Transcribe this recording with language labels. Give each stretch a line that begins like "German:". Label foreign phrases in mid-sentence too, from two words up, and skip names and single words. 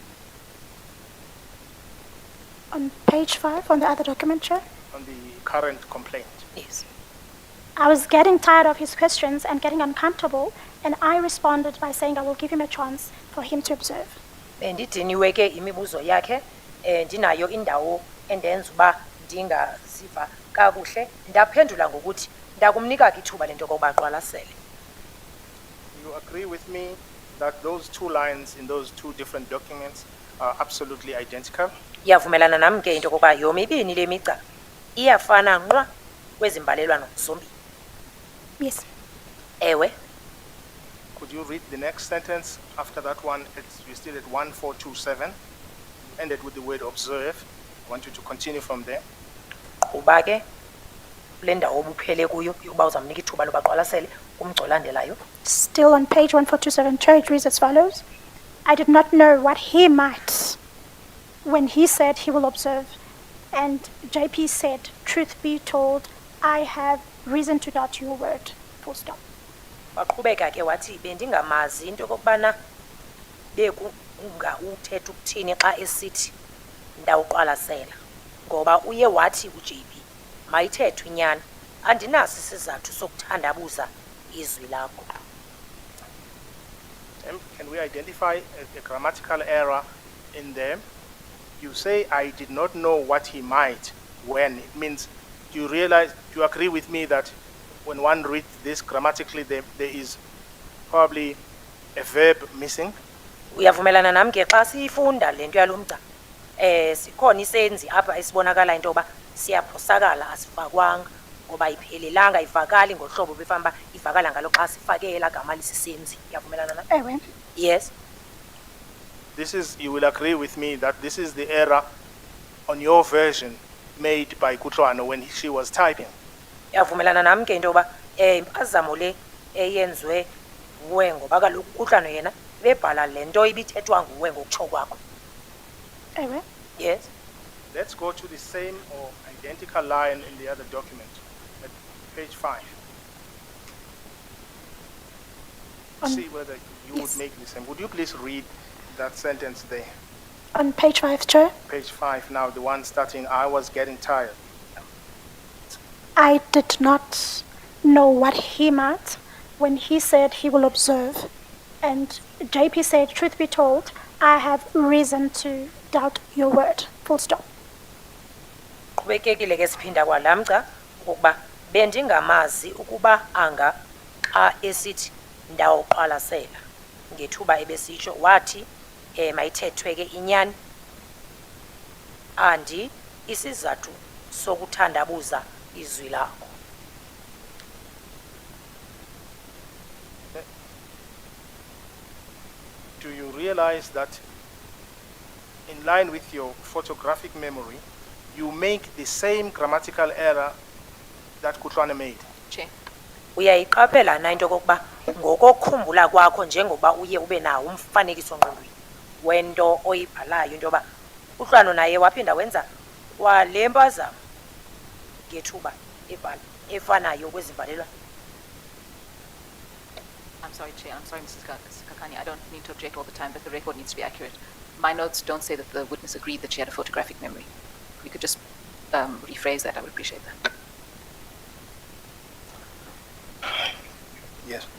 English: On page 5, on the other document, Chair. On the current complaint. Yes. I was getting tired of his questions and getting uncomfortable, and I responded by saying I will give him a chance for him to observe.
Xhosa: Bendidiniwe ke imibuzo yakhe ndinayo indawo endenza uba ndingaziva kakuhle ndaphendula ngokuthi ndakumnika ke ithuba lento kokuba aqwalasele.
English: You agree with me that those two lines in those two different documents are absolutely identical?
Xhosa: Iyavumelana nami ke into kokuba yomibini le migca iyafana nqwa kwezimbalelwano zombili.
English: Yes.
Xhosa: Ewe.
English: Could you read the next sentence after that one? We're still at 1427, ended with the word observe. I want you to continue from there.
Xhosa: Uba ke kule ndawo obuphele kuyo yokuba uzamnika ithuba loba aqwalasele kumgca olandelayo.
English: Still on page 1427, Chair, it reads as follows. I did not know what he might when he said he will observe, and JP said, truth be told, I have reason to doubt your word. Full stop.
Xhosa: Waqhubeka ke wathi bendingamazi into kokubana bekunga uthetha ukuthini xa esithi ndawuqwalasela ngoba uye wathi uJP mayithethwe inyani andinaso isizathu sokuthandabuza izwi lakho.
English: Can we identify a grammatical error in them? You say, I did not know what he might when. It means, do you agree with me that when one reads this grammatically, there is probably a verb missing?
Xhosa: Uyavumelana nami ke xa sifunda lento yalomgca sikhona isenzi apha esibonakala into yoba siyaphosakala asifakwanga ngoba iphelelanga ivakali ngohlobo befamba ivakala ngalo xa sifakela gama lisisenzi. Uyavumelana nami? Ewe.
English: Yes. You will agree with me that this is the error on your version made by Kutlwano when she was typing.
Xhosa: Uyavumelana nami ke into yoba impazamo le eyenzwe nguwe ngoba kaloku Kutlwano yena bebhala lento ibithethwa nguwe ngokutsho kwakho. Ewe.
English: Yes. Let's go to the same or identical line in the other document at page 5. See whether you would make the same. Would you please read that sentence there? On page 5, Chair. Page 5 now, the one starting, I was getting tired. I did not know what he meant when he said he will observe, and JP said, truth be told, I have reason to doubt your word. Full stop.
Xhosa: Qhubekekile ke siphinda kwalamgca ukuba bendingamazi ukuba anga xa esithi ndawuqwalasela ngethuba ebesitsho wathi mayithethwe ke inyani andi isizathu sokuthandabuza izwi lakho.
English: Do you realize that in line with your photographic memory, you make the same grammatical error that Kutlwane made? Chair.
Xhosa: Uyayiqaphela na into kokuba ngokokhumbula kwakho njengoba uye ube nawo umfanekiso ngqondweni wento oyibhalayo into yoba Kutlwano naye waphinda wenza kwalempazamo ngethuba efanayo kwezivalelwa.
English: I'm sorry, Chair. I'm sorry, Mrs. Kakani. I don't mean to object all the time, but the record needs to be accurate. My notes don't say that the witness agreed that she had a photographic memory. If we could just rephrase that, I would appreciate that. Yes.